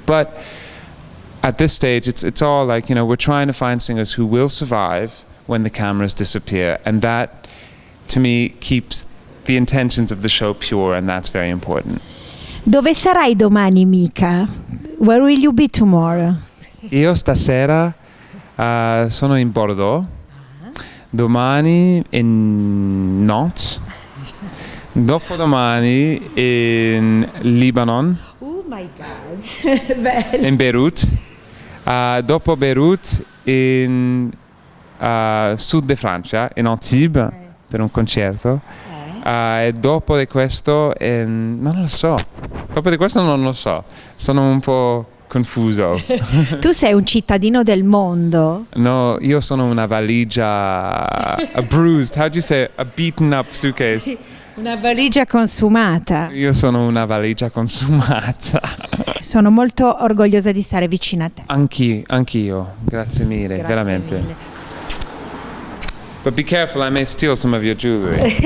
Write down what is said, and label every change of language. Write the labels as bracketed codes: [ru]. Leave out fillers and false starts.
[en] But at this stage, it's all like, we're trying to find singers who will survive when the cameras disappear. And that, to me, keeps the intentions of the show pure, and that's very important. [it] Dove sarai domani, Mika? [en] Where will you be tomorrow? [it] Io stasera sono in Bordeaux, domani in Nantes, dopodomani in Libanon, [en] Oh my God, bello. [it] in Beirut, dopo Beirut in sud di Francia, in Antibes, per un concerto. E dopo di questo non lo so. Dopo di questo non lo so. Sono un po' confuso. Tu sei un cittadino del mondo. [en] No, [it] io sono una valigia, [en] a bruised, how do you say, a beaten up suitcase. [it] Sì, una valigia consumata. Io sono una valigia consumata. Sono molto orgogliosa di stare vicino a te. Anch'io. Grazie mille, Grazie veramente. mille. [en] But be careful, I may steal some of your jewelry.